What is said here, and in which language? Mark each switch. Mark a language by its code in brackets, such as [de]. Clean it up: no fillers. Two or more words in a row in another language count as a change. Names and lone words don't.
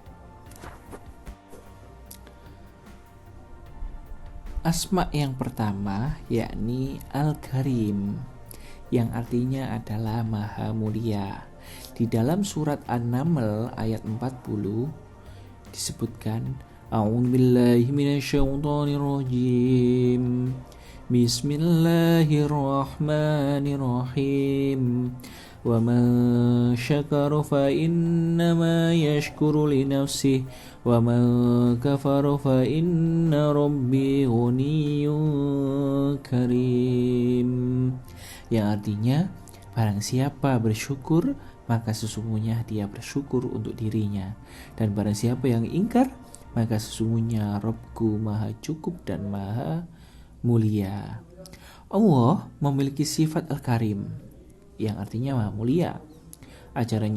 [id] Asma yang pertama yakni Al-Karim, yang artinya adalah Maha Mulia. Di dalam surat An-Naml ayat 40 disebutkan, [ar] أعوذ بالله من الشيطان الرجيم. Bismillahirrahmanirrahim. ومن شكر فإنما يشكر لنفسه ومن كفر فإن ربي غني كريم. [id] Yang artinya, barang siapa bersyukur, maka sesungguhnya dia bersyukur untuk dirinya. Dan barang siapa yang ingkar, maka sesungguhnya Rabbku maha cukup dan maha mulia. Allah memiliki sifat Al-Karim, yang artinya maha mulia.